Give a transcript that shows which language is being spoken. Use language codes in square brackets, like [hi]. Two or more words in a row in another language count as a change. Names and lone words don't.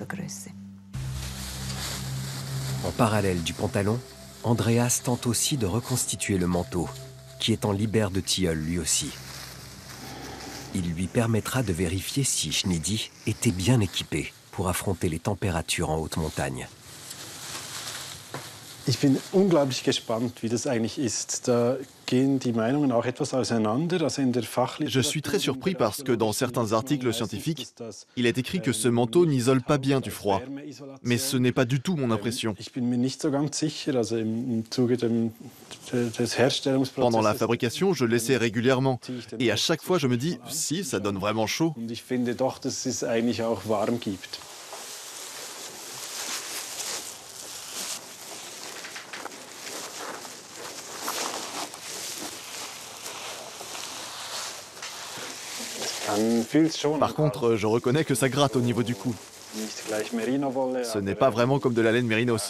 [fr] En parallèle du pantalon, Andreas tente aussi de reconstituer le manteau, qui est en libère de tilleul lui aussi. Il lui permettra de vérifier si Schneidi était bien équipé pour affronter les températures en haute montagne. [de] Ich bin unglaublich gespannt, wie das eigentlich ist. Da gehen die Meinungen auch etwas auseinander. Also in der [fr] Je suis très surpris parce que dans certains articles scientifiques, il est écrit que ce manteau n'isole pas bien du froid. Mais ce n'est pas du tout mon impression. Pendant la fabrication, je l'essaie régulièrement. Et à chaque fois, je me dis, si, ça donne vraiment chaud. [de] Ich finde doch, dass es eigentlich auch warm gibt. [fr] Par contre, je reconnais que ça gratte au niveau du cou. Ce n'est pas vraiment comme de la laine mérinos.